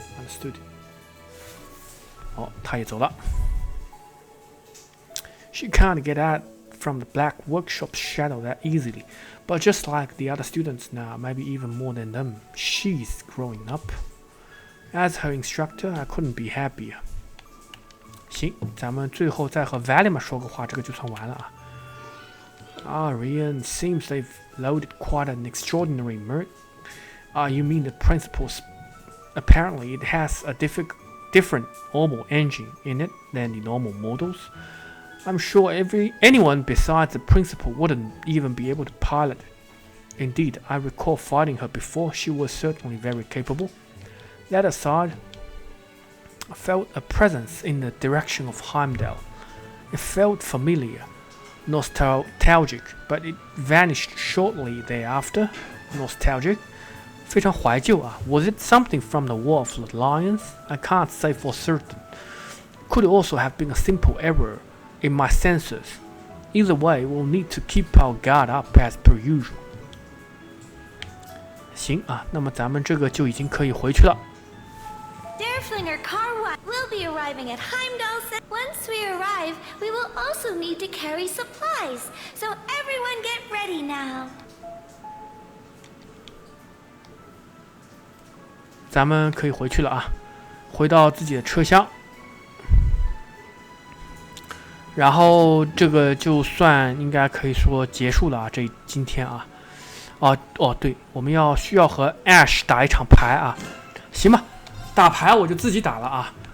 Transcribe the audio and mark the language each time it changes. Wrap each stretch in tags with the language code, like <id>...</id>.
<en>Understood.</en> <zh>哦，他也走了。</zh> <en>She can't get out from the black workshop shadow that easily, but just like the other students now, maybe even more than them, she's growing up. As her instructor, I couldn't be happier.</en> <zh>行，咱们最后再和 Valima 说个话，这个就算完了啊。</zh> <en>Rian, seems they've loaded quite an extraordinary murk. You mean the principal's? Apparently, it has a different normal engine in it than the normal models. I'm sure anyone besides the principal wouldn't even be able to pilot it. Indeed, I recall fighting her before. She was certainly very capable. That aside, I felt a presence in the direction of Heimdall. It felt familiar, nostalgic, but it vanished shortly thereafter. Nostalgic?</en> <zh>非常怀旧啊。</zh> <en>Was it something from the War of the Lions? I can't say for certain. Could it also have been a simple error in my sensors? Either way, we'll need to keep our guard up as per usual.</en> <zh>行啊，那么咱们这个就已经可以回去了。</zh> <en>Derflinger Car One will be arriving at Heimdall. Once we arrive, we will also need to carry supplies. So everyone get ready now.</en> <zh>咱们可以回去了啊，回到自己的车厢。然后这个就算应该可以说结束了啊，今天啊。对，我们需要和 Ash 打一场牌啊，行吧，打牌我就自己打了啊。</zh>